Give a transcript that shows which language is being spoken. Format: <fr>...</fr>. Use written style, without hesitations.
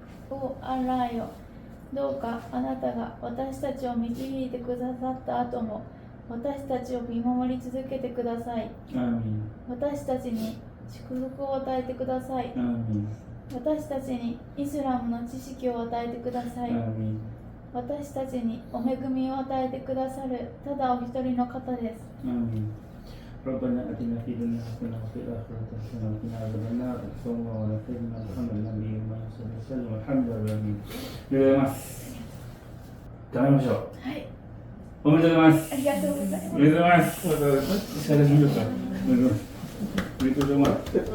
<ja>おアッラーよ、どうかあなたが私たちを導いてくださった後も私たちを見守り続けてください。アーミン。私たちに祝福を与えてください。アーミン。私たちにイスラムの知識を与えてください。アーミン。私たちにお恵みを与えてくださるただお一人の方です。アーミン。</ja> <ar>ربنا آتنا في الدنيا حسنة وفي الآخرة حسنة وقنا عذاب النار صلى الله على سيدنا محمد النبي وسلم والحمد لله آمين。</ar> <ja>ありがとうございます。頑張りましょう。はい、おめでとうございます。ありがとうございます。おめでとうございます。シャレしましょうか。おめでとうございます。おめでとうございます。</ja>